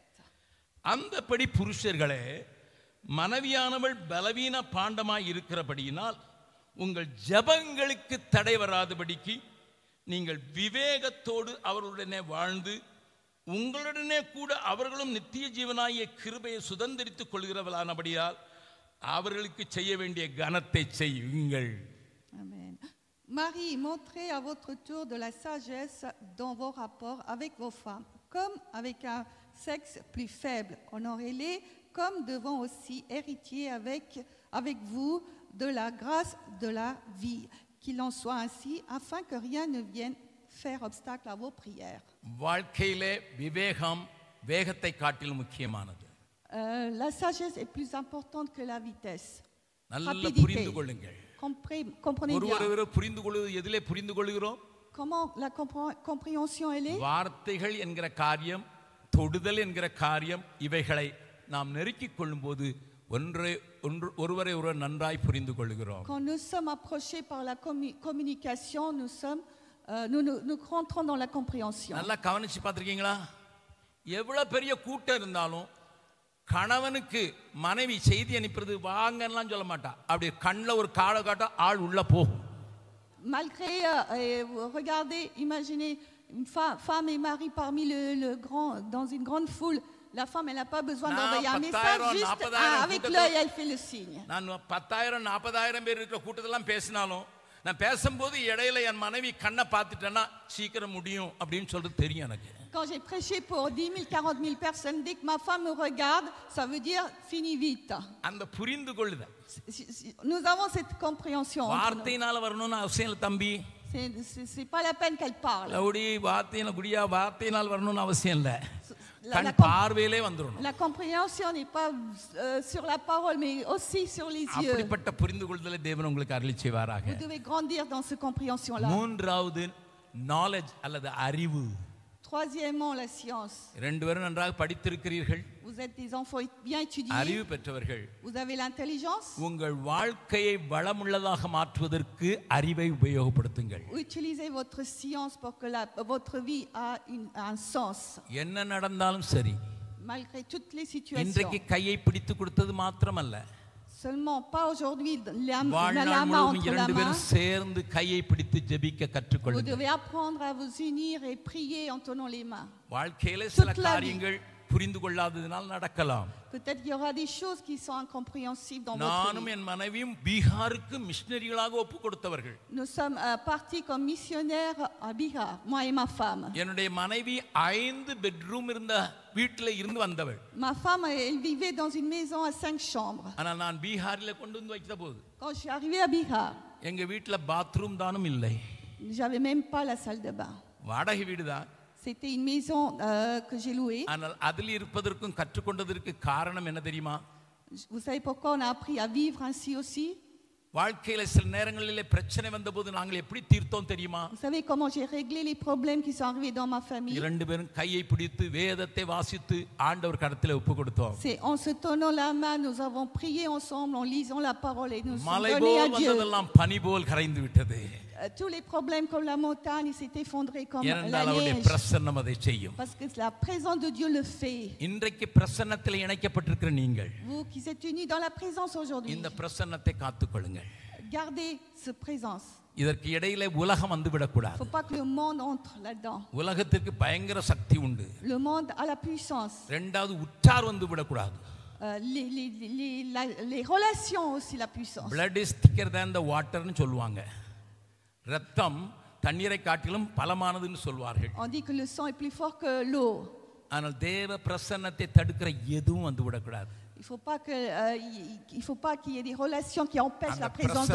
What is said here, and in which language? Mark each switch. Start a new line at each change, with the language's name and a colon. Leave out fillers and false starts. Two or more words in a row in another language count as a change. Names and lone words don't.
Tamil: அந்தபடி புருஷர்களே, மனைவியானவள் பலவீன பாண்டமாய் இருக்கிறபடியினால் உங்கள் ஜெபங்களுக்கு தடை வராதபடிக்கு நீங்கள் விவேகத்தோடு அவர்களுடனே வாழ்ந்து உங்களுடனே கூட அவர்களும் நித்திய ஜீவனாகிய கிருபையை சுதந்திரித்துக் கொள்கிறவர்களானபடியால் அவர்களுக்கு செய்ய வேண்டிய கனத்தை செய்யுங்கள். Amen.
French: Marie, montrez à votre tour de la sagesse dans vos rapports avec vos femmes, comme avec un sexe plus faible. Honorez-les comme devant aussi héritiers avec vous de la grâce de la vie. Qu'il en soit ainsi, afin que rien ne vienne faire obstacle à vos prières.
Tamil: வாழ்க்கையிலே விவேகம் வேகத்தை காட்டிலும் முக்கியமானது.
French: La sagesse est plus importante que la vitesse.
Tamil: நல்லா புரிந்து கொள்ளுங்கள்.
French: Comprenez bien.
Tamil: ஒருவரை புரிந்து கொள்வது எதிலே புரிந்து கொள்கிறோம்?
French: Comment la compréhension elle est?
Tamil: வார்த்தைகள் என்கிற காரியம், தொடுதல் என்கிற காரியம், இவைகளை நாம் நெருக்கிக் கொள்ளும்போது ஒருவரை ஒருவர் நன்றாய் புரிந்து கொள்கிறோம்.
French: Quand nous sommes approchés par la communication, nous rentrons dans la compréhension.
Tamil: நல்லா கவனிச்சு பார்த்திருக்கீங்களா? எவ்வளவு பெரிய கூட்டம் இருந்தாலும் கணவனுக்கு மனைவி செய்தி அனுப்புறது வாங்கலாம் சொல்ல மாட்டா. அப்படி கண்ணில் ஒரு காலை காட்ட ஆள் உள்ள போகும்.
French: Malgré, regardez, imaginez une femme et mari parmi dans une grande foule. La femme, elle n'a pas besoin d'envoyer un message, juste avec l'œil, elle fait le signe.
Tamil: நான் 10,000 40,000 பேர் இருக்கிற கூட்டத்தெல்லாம் பேசினாலும் நான் பேசும்போது இடையில என் மனைவி கண்ணை பார்த்துட்டேன்னா சீக்கிரம் முடியும் அப்படின்னு சொல்லிட்டு தெரியும் எனக்கு.
French: Quand j'ai prêché pour 10 000, 40 000 personnes, dès que ma femme me regarde, ça veut dire fini vite.
Tamil: அந்த புரிந்து கொள்ளுதல்.
French: Nous avons cette compréhension.
Tamil: வார்த்தையினால வரணும்னு அவசியம் இல்லை தம்பி.
French: C'est pas la peine qu'elle parle.
Tamil: லவுடி வார்த்தையினால வரணும்னு அவசியம் இல்லை. கண் பார்வையிலே வந்துரும்.
French: La compréhension n'est pas sur la parole, mais aussi sur les yeux.
Tamil: அப்படிப்பட்ட புரிந்து கொள்ளுதலை தேவன் உங்களுக்கு அருளி செய்வாராக.
French: Vous devez grandir dans cette compréhension-là.
Tamil: மூன்றாவது knowledge அல்லது அறிவு.
French: Troisièmement, la science.
Tamil: ரெண்டு பேரும் நன்றாக படித்திருக்கிறீர்கள்.
French: Vous êtes des enfants bien étudiés.
Tamil: அறிவு பெற்றவர்கள்.
French: Vous avez l'intelligence.
Tamil: உங்கள் வாழ்க்கையை வளமுள்ளதாக மாற்றுவதற்கு அறிவை உபயோகப்படுத்துங்கள்.
French: Utilisez votre science pour que votre vie a un sens.
Tamil: என்ன நடந்தாலும் சரி.
French: Malgré toutes les situations.
Tamil: இன்றைக்கு கையை பிடித்து கொடுத்தது மாத்திரமல்ல.
French: Seulement pas aujourd'hui la main entre la main.
Tamil: சேர்ந்து கையை பிடித்து ஜெபிக்க கற்றுக்கொள்ளுங்கள்.
French: Vous devez apprendre à vous unir et prier en tenant les mains.
Tamil: வாழ்க்கையில சில காரியங்கள் புரிந்து கொள்ளாததினால் நடக்கலாம்.
French: Peut-être qu'il y aura des choses qui sont incompréhensibles dans votre vie.
Tamil: நானும் என் மனைவியும் பீகாருக்கு மிஷனரிகளாக ஒப்பு கொடுத்தவர்கள்.
French: Nous sommes partis comme missionnaires à Bihar, moi et ma femme.
Tamil: என்னுடைய மனைவி 5 பெட்ரூம் இருந்த வீட்டில இருந்து வந்தவள்.
French: Ma femme, elle vivait dans une maison à 5 chambres.
Tamil: ஆனா நான் பீகாரில கொண்டு வந்து வைத்தபோது
French: Quand je suis arrivée à Bihar,
Tamil: எங்க வீட்ல பாத்ரூம் தானும் இல்லை.
French: j'avais même pas la salle de bain.
Tamil: வாடகை வீடுதான்.
French: C'était une maison que j'ai louée.
Tamil: ஆனால் அதில் இருப்பதற்கும் கற்றுக்கொண்டதற்கு காரணம் என்ன தெரியுமா?
French: Vous savez pourquoi on a appris à vivre ainsi aussi?
Tamil: வாழ்க்கையில சில நேரங்களிலே பிரச்சனை வந்தபோது நாங்கள் எப்படி தீர்த்தோம் தெரியுமா?
French: Vous savez comment j'ai réglé les problèmes qui sont arrivés dans ma famille?
Tamil: இரண்டு பேரும் கையை பிடித்து வேதத்தை வாசித்து ஆண்டவர் கரத்திலே ஒப்பு கொடுத்தோம்.
French: C'est en se tenant la main, nous avons prié ensemble, en lisant la parole et nous sommes
Tamil: மலை
French: donnés à
Tamil: போல்
French: Dieu.
Tamil: வந்ததெல்லாம் பனி போல் கரைந்து விட்டது.
French: Tous les problèmes comme la montagne s'est effondré comme la
Tamil: ஏனென்றால் அவருடைய
French: neige.
Tamil: பிரசன்னம் அதை செய்யும்.
French: Parce que la présence de Dieu le fait.
Tamil: இன்றைக்கு பிரசன்னத்தில் இணைக்கப்பட்டிருக்கிற நீங்கள்
French: Vous qui êtes unis dans la présence aujourd'hui,
Tamil: இந்த பிரசன்னத்தை காத்துக்கொள்ளுங்கள்.
French: gardez cette présence.
Tamil: இதற்கு இடையிலே உலகம் வந்து
French: Il ne
Tamil: விடக்கூடாது.
French: faut pas que le monde entre là-dedans.
Tamil: உலகத்திற்கு பயங்கர சக்தி உண்டு.
French: Le monde a la puissance.
Tamil: இரண்டாவது உற்றார் வந்து விடக்கூடாது.
French: les relations aussi la puissance.
English: blood is thicker than the water
Tamil: னு சொல்வாங்க. ரத்தம் தண்ணீரை காட்டிலும் பலமானதுன்னு சொல்வார்கள்.
French: On dit que le sang est plus fort que l'eau.
Tamil: ஆனால் தேவ பிரசன்னத்தை தடுக்கிற எதுவும் வந்து விடக்கூடாது.
French: Il faut pas qu'il y ait des relations qui empêchent la présence de